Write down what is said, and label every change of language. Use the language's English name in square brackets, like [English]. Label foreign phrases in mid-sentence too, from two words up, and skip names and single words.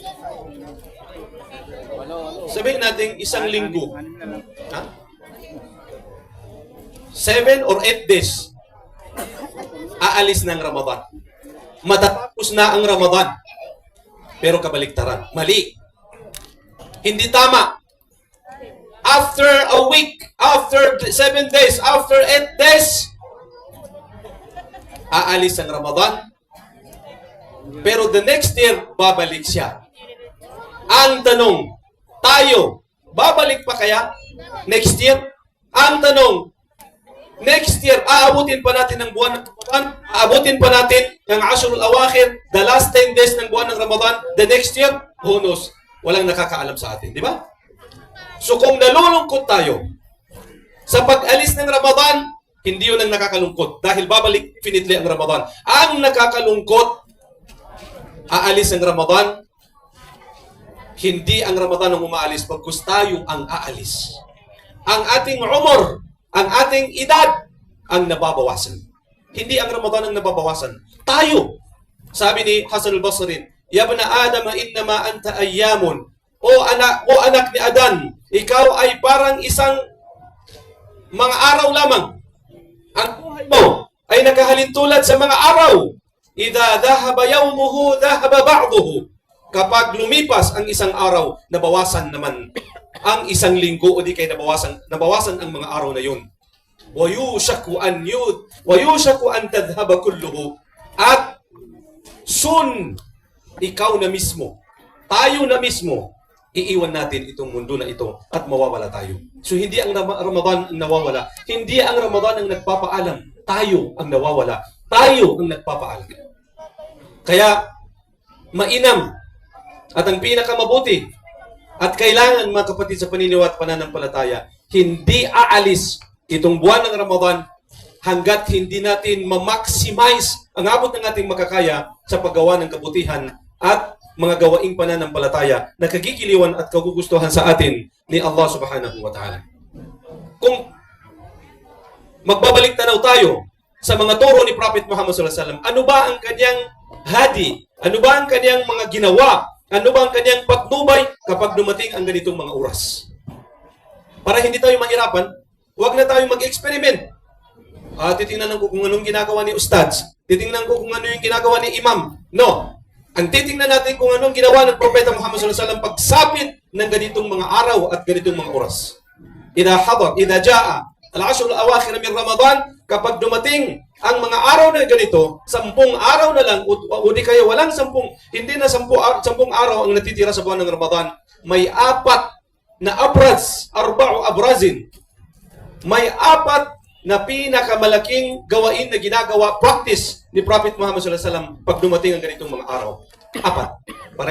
[Filipino] Sabihin natin isang linggo. [English] 7 or 8 days [Filipino] aalis ng Ramadan. Matatapos na ang Ramadan. Pero kabaliktaran. Mali. Hindi tama. [English] After a week, after 7 days, after 8 days, [Filipino] aalis ang Ramadan. [English] Pero the next year, [Filipino] babalik siya. Ang tanong, tayo, babalik pa kaya [English] next year? [Filipino] Ang tanong, [English] next year, [Filipino] aabutin pa natin ang buwan ng Ramadan? Aabutin pa natin ang Ashrul Awakhir, [English] the last 10 days [Filipino] ng buwan ng Ramadan, [English] the next year? Who knows? [Filipino] Walang nakakaalam sa atin, di ba? So kung nalulungkot tayo sa pag-alis ng Ramadan, hindi yun ang nakakalungkot dahil babalik definitely ang Ramadan. Ang nakakalungkot, aalis ang Ramadan, hindi ang Ramadan ang umaalis, pagkus tayo ang aalis. Ang ating umur, ang ating edad, ang nababawasan. Hindi ang Ramadan ang nababawasan. Tayo. Sabi ni [Arabic] Hasan al-Basri, يا ابن آدم إنما أنت أيام. [Filipino] O anak ni Adan, ikaw ay parang isang mga araw lamang. Ang buhay mo ay nakahalintulad sa mga araw. [Arabic] إذا ذهب يومه ذهب بعضه. [Filipino] Kapag lumipas ang isang araw, nabawasan naman ang isang linggo o di kay nabawasan ang mga araw na yun. [Arabic] ويوشك أن تذهب كله. [Filipino] At soon, ikaw na mismo, tayo na mismo, iiwan natin itong mundo na ito at mawawala tayo. So hindi ang Ramadan ang nawawala. Hindi ang Ramadan ang nagpapaalam. Tayo ang nawawala. Tayo ang nagpapaalam. Kaya, mainam at ang pinakamabuti at kailangan, mga kapatid sa paniniwala at pananampalataya, hindi aalis itong buwan ng Ramadan hanggat hindi natin ma-maximize ang abot ng ating makakaya sa paggawa ng kabutihan at mga gawaing pananampalataya na kagigiliwan at kagugustuhan sa atin ni [Arabic] الله سبحانه وتعالى. [Filipino] Kung magbabalik tanaw tayo sa mga turo ni Prophet Muhammad [Arabic] صلى الله عليه وسلم, [Filipino] ano ba ang kanyang hadi? Ano ba ang kanyang mga ginawa? Ano ba ang kanyang patnubay kapag dumating ang ganitong mga oras? Para hindi tayo mahirapan, huwag na tayo mag-experiment. Titingnan ko kung anong ginagawa ni Ustads. Titingnan ko kung ano yung ginagawa ni Imam. No. Ang titingnan natin kung anong ginawa ng Propeta Muhammad [Arabic] صلى الله عليه وسلم [Filipino] pagsapit ng ganitong mga araw at ganitong mga oras. [Arabic] إذا جاء العشر الأواخر من رمضان, [Filipino] kapag dumating ang mga araw na ganito, 10 araw na lang, o di kaya walang 10, hindi na 10 araw ang natitira sa buwan ng Ramadan, may 4 na abraz, 4 abrazin. May 4 na pinakamalaking gawain na ginagawa, practice ni Prophet Muhammad [Arabic] صلى الله عليه وسلم [Filipino] pag dumating ang ganitong mga araw. 4.